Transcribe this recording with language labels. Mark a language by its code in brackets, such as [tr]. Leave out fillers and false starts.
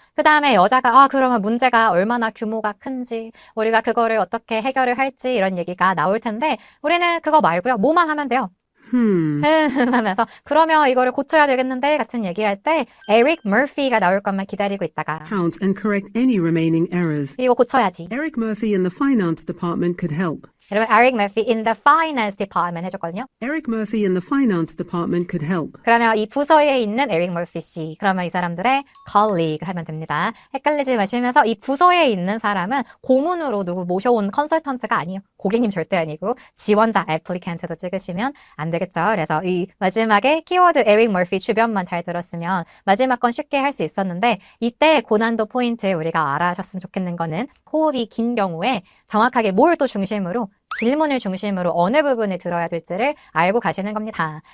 [ko] 그 다음에 여자가 그러면 문제가 얼마나 규모가 큰지 우리가 그거를 어떻게 해결을 할지 이런 얘기가 나올 텐데 우리는 그거 말고요. 뭐만 하면 돼요. 하면서 그러면 이거를 고쳐야 되겠는데 같은 얘기할 때 에릭 머피가 나올 것만 기다리고 있다가 [en] Count and correct any remaining errors. [ko] 이거 고쳐야지. [en] Eric Murphy in the finance department could help. [ko] 여러분 에릭 머피 [en] in the finance department [ko] 해줬거든요. [en] Eric Murphy in the finance department could help. [ko] 그러면 이 부서에 있는 에릭 머피 씨 그러면 이 사람들의 colleague 하면 됩니다. 헷갈리지 마시면서 이 부서에 있는 사람은 고문으로 누구 모셔온 컨설턴트가 아니에요. 고객님 절대 아니고 지원자 애플리칸트도 찍으시면 안 되겠죠. 그래서 이 마지막에 키워드 에릭 머피 주변만 잘 들었으면 마지막 건 쉽게 할 수 있었는데 이때 고난도 포인트 우리가 알아셨으면 좋겠는 거는 호흡이 긴 경우에 정확하게 뭘 또 중심으로 질문을 중심으로 어느 부분을 들어야 될지를 알고 가시는 겁니다.